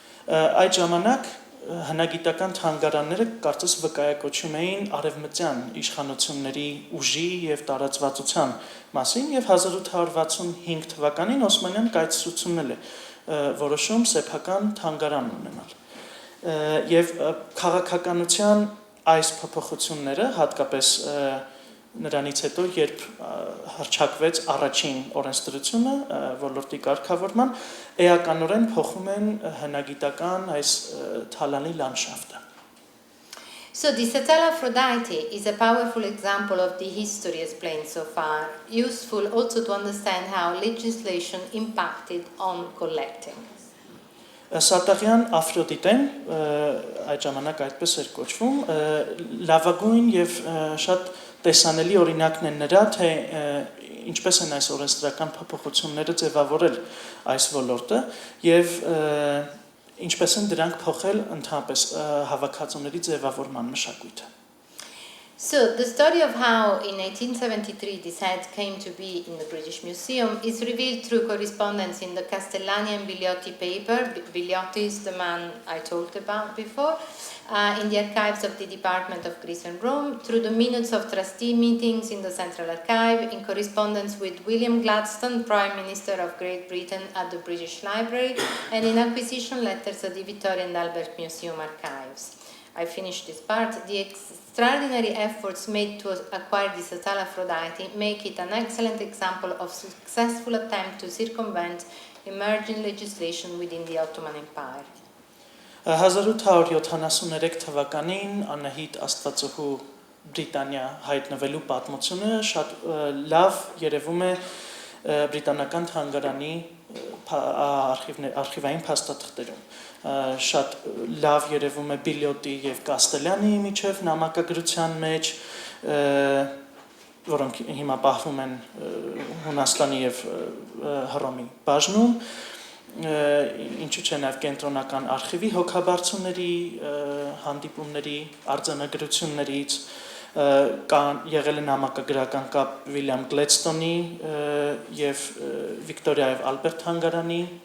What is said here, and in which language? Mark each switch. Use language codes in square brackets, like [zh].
[hy] Այդ ժամանակ հնագիտական թանգարանները կարծես վկայակոչում էին արևմտյան իշխանությունների ուժի եւ տարածվածության մասին եւ 1865 թվականին Օսմանյան կայսրությունն էլ է որոշում սեփական թանգարան ունենալ։ Եվ քաղաքականության այս փոփոխությունները հատկապես նրանից հետո, երբ հռչակվեց առաջին օրենսդրությունը ոլորտի կարգավորման, էականորեն փոխում են հնագիտական այս թալանի լանդշաֆտը։ [en] So the Satella Aphrodite is a powerful example of the history explained so far, useful also to understand how legislation impacted on collecting. [hy] Սատաղյան Աֆրոդիտեն, այդ ժամանակ այդպես էր կոչվում, լավագույն եւ շատ տեսանելի օրինակն է նրա, թե ինչպես են այս օրենսդրական փոփոխությունները ձևավորել այս ոլորտը եւ ինչպես են դրանք փոխել ընդհանրապես հավաքածուների ձևավորման մշակույթը. [en] So the story of how in 1873 this head came to be in the British Museum is revealed through correspondence in the Castellani and Biliotti paper. Biliotti is the man I talked about before, in the archives of the Department of Greece and Rome, through the minutes of trustee meetings in the Central Archive, in correspondence with William Gladstone, Prime Minister of Great Britain, at the British Library, and in acquisition letters at the Victoria and Albert Museum archives. I finished this part. The extraordinary efforts made to acquire the Satella Aphrodite make it an excellent example of successful attempt to circumvent emerging legislation within the Ottoman Empire. [hy] 1873 թվականին Անահիտ Աստվածուհու Բրիտանիա հայտնվելու պատմությունը շատ լավ երևում է բրիտանական թանգարանի արխիվային փաստաթղթերում. Շատ լավ երևում է Բիլիոտի եւ Կաստելյանի միջև նամակագրության մեջ, որոնք հիմա պահվում են Հունաստանի եւ Հռոմի բաժնում, ինչու՞ չէ նաեւ կենտրոնական արխիվի հոգաբարձուների հանդիպումների արձանագրություններից կան եղել է նամակագրական կապ Վիլյամ Գլեդստոնի եւ Վիկտորիա եւ Ալբերտ թանգարանի